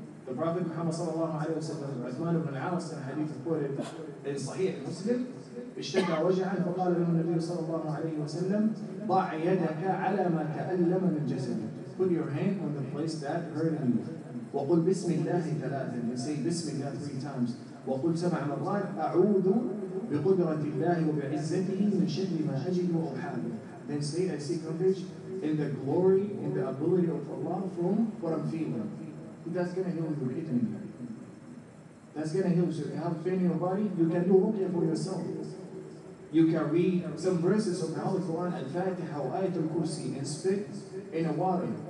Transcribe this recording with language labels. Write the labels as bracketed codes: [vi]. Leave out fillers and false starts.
[en] The Prophet Muhammad sallallahu alayhi wa sallam, Uthman ibn al-Aas, in hadith quoted in Sahih Muslim, [ar] اشتكى وجعا فقال له النبي صلى الله عليه وسلم ضع يدك على ما تألم من جسدك. [en] Put your hand on the place that hurt you. [ar] وقل بسم الله ثلاثا. [en] And say بسم الله 3 times. [ar] وقل 7 مرات أعوذ بقدرة الله وبعزته من شر ما أجد وأحاذر. [en] Then say I seek refuge in the glory, in the ability of Allah from what I'm feeling. That's going to heal your kidney. That's going to heal you. If you have pain in your body, you can do ruqya for yourself. You can read some verses of the Holy Quran, Al-Fatiha or Ayatul Kursi, and spit in a water.